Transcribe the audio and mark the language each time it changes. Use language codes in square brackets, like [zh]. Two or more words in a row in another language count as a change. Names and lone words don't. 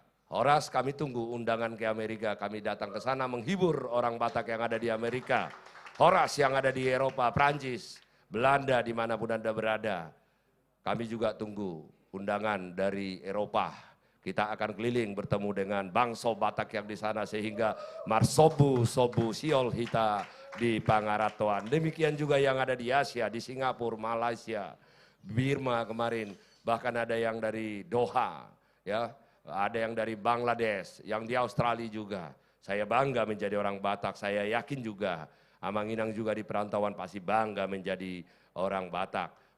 [id] Horas, kami tunggu undangan ke Amerika. Kami datang ke sana menghibur orang Batak yang ada di Amerika. Horas yang ada di Eropa, Prancis, Belanda, dimanapun Anda berada. Kami juga tunggu undangan dari Eropa. Kita akan keliling bertemu dengan bangsa Batak yang di sana sehingga [bbc] marsobu sobu siol hita [id] di Pangaratoan. Demikian juga yang ada di Asia, di Singapura, Malaysia, Birma kemarin, bahkan ada yang dari Doha, ya, ada yang dari Bangladesh, yang di Australia juga. Saya bangga menjadi orang Batak, saya yakin juga Amanginang juga di perantauan pasti bangga menjadi orang Batak.